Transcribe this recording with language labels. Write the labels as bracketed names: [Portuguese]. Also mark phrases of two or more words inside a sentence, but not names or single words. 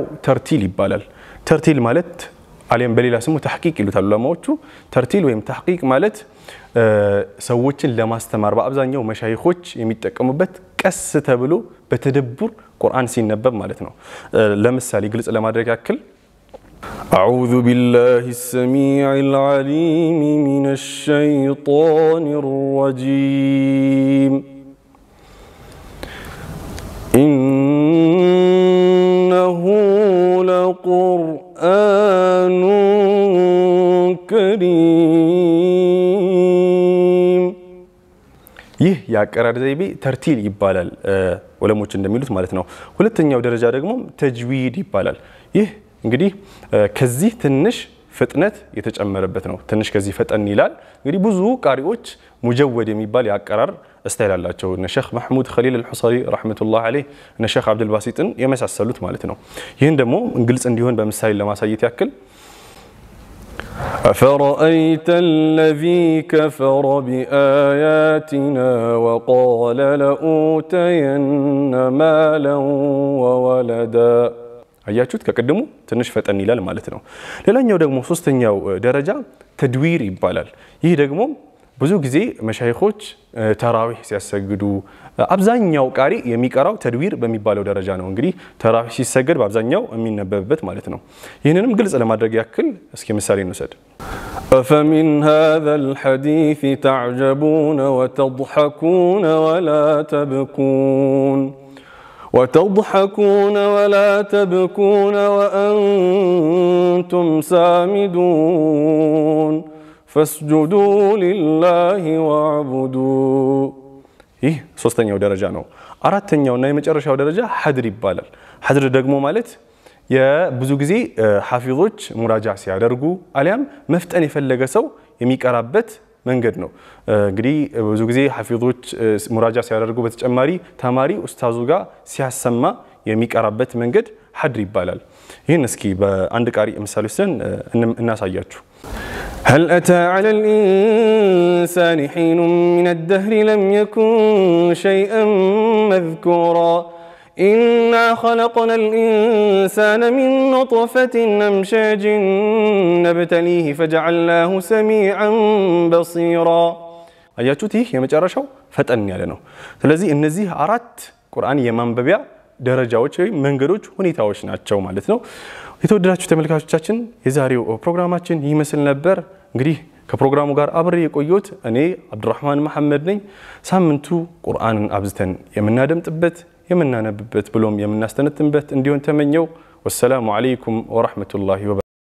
[Amharic] ተርቲል ይባላል። ተርቲል ማለት አሊያም በሌላ ስሙ ተሕቂቅ ይሉታል ዑለማዎቹ። ተርቲል ወይም ተሕቂቅ ማለት ሰዎችን ለማስተማር በአብዛኛው መሻይኾች የሚጠቀሙበት ቀስ ተብሎ በተደቡር ቁርአን ሲነበብ ማለት ነው። ለምሳሌ ግልጽ ለማድረግ ያክል [Arabic] أعوذ بالله السميع العليم من الشيطان الرجيم إنه لقرآن كريم [Amharic] ይህ ያቀራር ዘይቤ ተርቲል ይባላል ዑለሞች እንደሚሉት ማለት ነው። ሁለተኛው ደረጃ ደግሞ ተጅዊድ ይባላል። ይህ እንግዲህ ከዚህ ትንሽ ፍጥነት የተጨመረበት ነው። ትንሽ ከዚህ ፈጠን ይላል። እንግዲህ ብዙ ቃሪዎች ሙጀወድ የሚባል ያቀራር ስታይል አላቸው። እነ ሼክ መሐሙድ ኸሊል አልሁሰሪ [Arabic] رحمة الله عليه [Amharic] እነ ሼክ አብዱል ባሲጥን የመሳሰሉት ማለት ነው። ይህን ደግሞ ግልጽ እንዲሆን በምሳሌ ለማሳየት ያክል [Arabic] أفرأيت الذي كفر بآياتنا وقال لأوتين مالا وولدا [Amharic] አያችሁት ከቀደሙ ትንሽ ፈጠን ይላል ማለት ነው። ሌላኛው ደግሞ ሶስተኛው ደረጃ ተድዊር ይባላል። ይህ ደግሞ ብዙ ጊዜ መሻይኾች ተራዊህ ሲያሰግዱ አብዛኛው ቃሪ የሚቀራው ተድዊር በሚባለው ደረጃ ነው። እንግዲህ ተራዊህ ሲሰገድ በአብዛኛው የሚነበብበት ማለት ነው። ይህንንም ግልጽ ለማድረግ ያክል እስኪ ምሳሌ እንውሰድ። [Arabic] أفمن هذا الحديث تعجبون وتضحكون ولا تبكون ولا تبكون وأنتم سامدون فاسجدوا لله واعبدوا [Amharic] ይህ ሶስተኛው ደረጃ ነው። አራተኛውና የመጨረሻው ደረጃ ሐድር ይባላል። ሐድር ደግሞ ማለት የብዙ ጊዜ ሐፊዞች ሙራጃ ሲያደርጉ አሊያም መፍጠን የፈለገ ሰው የሚቀራበት መንገድ ነው። እንግዲህ ብዙ ጊዜ ሐፊዞች ሙራጃ ሲያደርጉ በተጨማሪ ተማሪ ኡስታዙ ጋር ሲያሰማ የሚቀራበት መንገድ ሐድር ይባላል። ይህን እስኪ በአንድ ቃሪ ምሳሌ ወስደን [Arabic] እናሳያችሁ። هل أتى على الإنسان حين من الدهر لم يكن شيئا مذكورا إنا خلقنا الإنسان من نطفة أمشاج نبتليه فجعلناه سميعا بصيرا [Amharic] አያችሁት ይህ የመጨረሻው ፈጠን ያለ ነው። ስለዚህ እነዚህ 4 ቁርአን የማንበቢያ ደረጃዎች ወይ መንገዶች ሁኔታዎች ናቸው ማለት ነው። የተወደዳችሁ ተመልካቾቻችን የዛሬው ፕሮግራማችን ይመስል ነበር። እንግዲህ ከፕሮግራሙ ጋር አብሬ የቆየሁት እኔ አብዱራህማን መሐመድ ነኝ። ሳምንቱ ቁርአንን አብዝተን የምናደምጥበት የምናነብበት ብሎም የምናስተነትንበት እንዲሆን ተመኘው። [Arabic] والسلام عليكم ورحمة الله وبركاته።